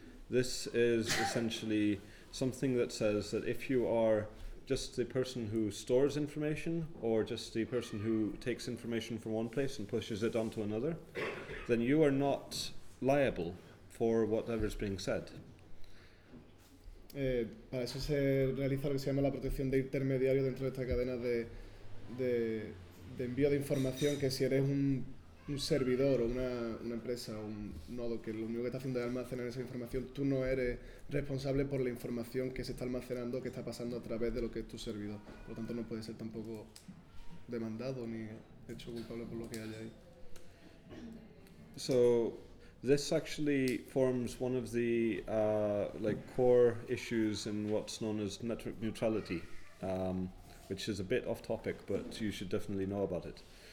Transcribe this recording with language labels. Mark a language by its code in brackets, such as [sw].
[en] This is essentially something that says that if you are just the person who stores information or just the person who takes information from one place and pushes it onto another, then you are not liable for whatever is being said. [es] Para eso se realiza lo que se llama la protección de intermediario dentro de esta cadena de envío de información, que si eres un servidor o una empresa o un nodo que lo único que está haciendo es almacenar esa información, tú no eres responsable por la información que se está almacenando, que está pasando a través de lo que es tu servidor. Por lo tanto, no puedes ser tampoco demandado ni hecho culpable por lo que haya ahí. [en] So, this actually forms one of the core issues in what's known as network neutrality, which is a bit off topic, but you should definitely know about it.